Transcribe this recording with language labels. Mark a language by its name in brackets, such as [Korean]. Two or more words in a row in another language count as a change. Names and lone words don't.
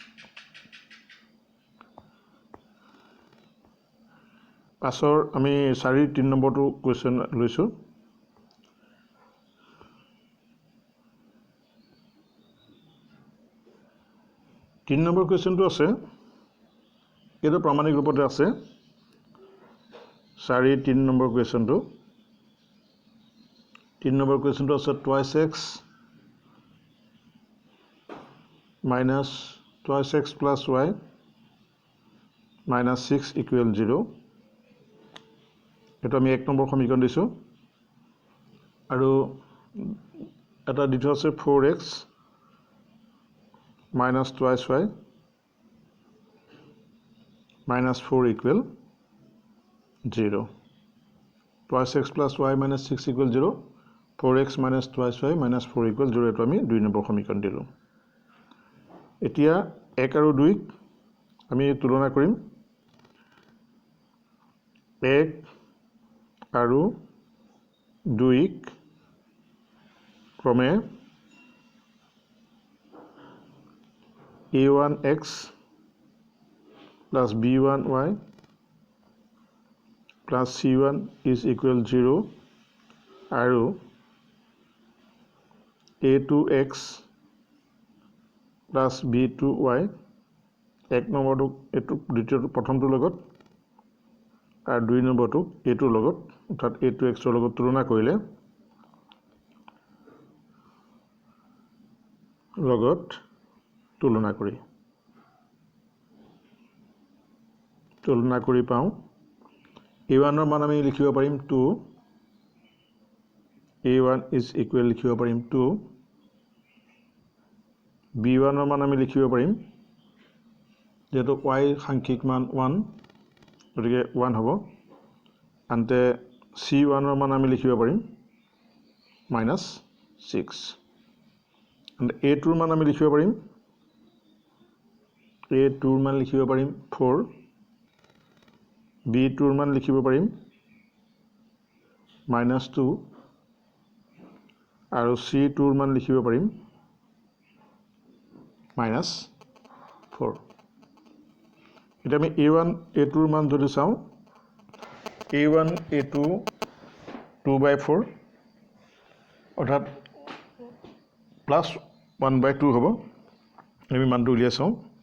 [Assamese] পাছৰ আমি 4 নম্বৰটো কোৱেশ্চন লৈছো 3 নম্বৰ কোৱেশ্চনটো আছে এটো প্ৰমাণিক ৰূপতে আছে 3 নম্বৰ কোৱেশ্চনটো 3 নম্বৰ কোৱেশ্চনটো আছে [English] twice x minus twice x plus y minus 6 equal 0 [Assamese] এটো আমি 1 নম্বৰ সমীকৰণ দিছো আৰু এটা দিটো আছে 4x [English] minus twice y minus 4 equal 0 twice x plus y minus 6 equal 0 4x minus twice y minus 4 equal 0 [Assamese] এটো আমি 2 নম্বৰ সমীকৰণ দিলো এতিয়া 1 আৰু 2 আমি তুলনা কৰিম 1 আৰু 2 ক্ৰমে [English] a1x plus b1y plus c1 is equal 0 আৰু a2x plus b2y [Assamese] এক নম্বৰটো এটো দ্বিতীয়টো প্ৰথমটো লগত আৰু 2 নম্বৰটো এটো লগত অৰ্থাৎ a2x ৰ লগত তুলনা কৰিলে তুলনা কৰি পাও a1 ৰ মান আমি লিখিব পাৰিম 2 [English] a1 is equal [Assamese] লিখিব পাৰিম 2 b1 ৰ মান আমি লিখিব পাৰিম যেটো y সাংখ্যিক মান 1 গতিকে 1 হ'ব আনতে c1 ৰ মান আমি লিখিব পাৰিম -6 and a2 ৰ মান আমি লিখিব পাৰিম A2 মান লিখিব পাৰিম 4 B2 মান লিখিব পাৰিম -2 আৰু C2 মান লিখিব পাৰিম -4 এটা আমি A1 A2 মান যদি চাওঁ A1 A2 2/4 অৰ্থাৎ +1/2 হ'ব আমি মানটো উলিয়াই চাওঁ